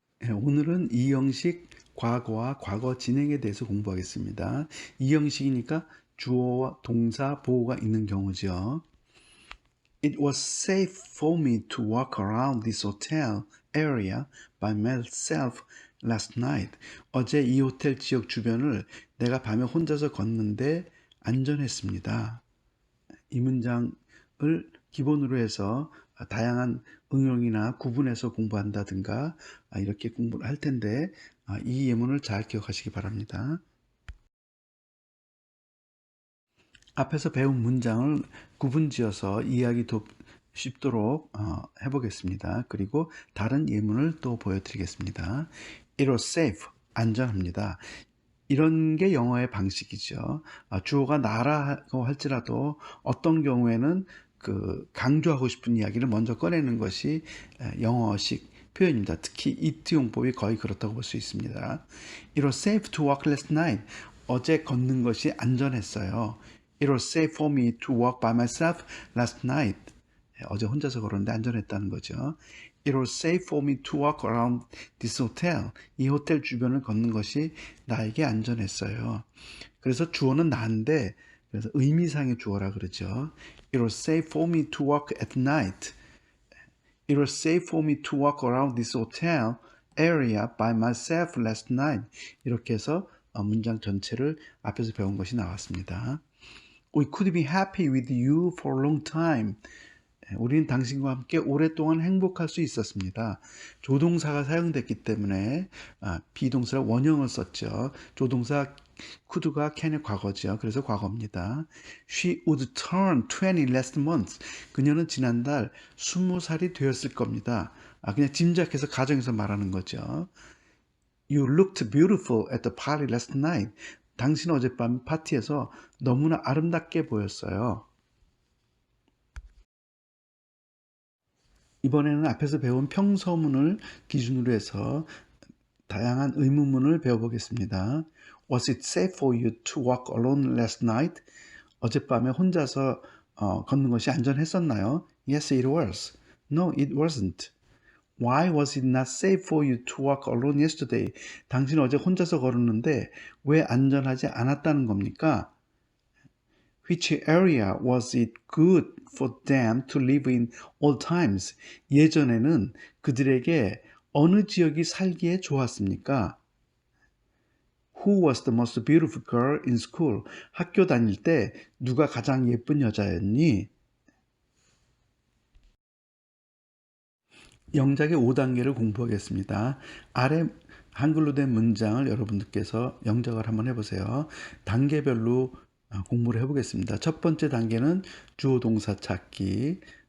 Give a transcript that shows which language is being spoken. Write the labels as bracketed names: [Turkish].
[Korean] 오늘은 이 형식 과거와 과거 진행에 대해서 공부하겠습니다. 이 형식이니까 주어와 동사 보호가 있는 경우죠. [English] It was safe for me to walk around this hotel area by myself last night. [Korean] 어제 이 호텔 지역 주변을 내가 밤에 혼자서 걷는데 안전했습니다. 이 문장을 기본으로 해서 다양한 응용이나 구분해서 공부한다든가 이렇게 공부를 할 텐데 이 예문을 잘 기억하시기 바랍니다. 앞에서 배운 문장을 구분지어서 이해하기 쉽도록 해보겠습니다. 그리고 다른 예문을 또 보여드리겠습니다. [English] It was safe, [Korean] 안전합니다. 이런 게 영어의 방식이죠. 주어가 나라고 할지라도 어떤 경우에는 강조하고 싶은 이야기를 먼저 꺼내는 것이 영어식 표현입니다. 특히 it 용법이 거의 그렇다고 볼 수 있습니다. [English] It was safe to walk last night. [Korean] 어제 걷는 것이 안전했어요. [English] It was safe for me to walk by myself last night. [Korean] 어제 혼자서 걸었는데 안전했다는 거죠. [English] It was safe for me to walk around this hotel. [Korean] 이 호텔 주변을 걷는 것이 나에게 안전했어요. 그래서 주어는 나인데 그래서 의미상의 주어라 그러죠. [English] It was safe for me to walk at night. It was safe for me to walk around this hotel area by myself last night. [Korean] 이렇게 해서 문장 전체를 앞에서 배운 것이 나왔습니다. [English] We could be happy with you for a long time. [Korean] 우리는 당신과 함께 오랫동안 행복할 수 있었습니다. 조동사가 사용됐기 때문에 비동사를 원형을 썼죠. 조동사 could가 can의 과거죠. 그래서 과거입니다. [English] She would turn 20 last month. [Korean] 그녀는 지난달 20살이 되었을 겁니다. 그냥 짐작해서 가정에서 말하는 거죠. [English] You looked beautiful at the party last night. [Korean] 당신 어젯밤 파티에서 너무나 아름답게 보였어요. 이번에는 앞에서 배운 평서문을 기준으로 해서 다양한 의문문을 배워보겠습니다. [English] Was it safe for you to walk alone last night? [Korean] 어젯밤에 혼자서 걷는 것이 안전했었나요? [English] Yes, it was. No, it wasn't. Why was it not safe for you to walk alone yesterday? [Korean] 당신 어제 혼자서 걸었는데 왜 안전하지 않았다는 겁니까? [English] Which area was it good for them to live in all times? [Korean] 예전에는 그들에게 어느 지역이 살기에 좋았습니까? [English] Who was the most beautiful girl in school? [Korean] 학교 다닐 때 누가 가장 예쁜 여자였니? 영작의 5단계를 공부하겠습니다. 아래 한글로 된 문장을 여러분들께서 영작을 한번 해보세요. 단계별로 공부를 해보겠습니다. 첫 번째 단계는 주어 동사 찾기.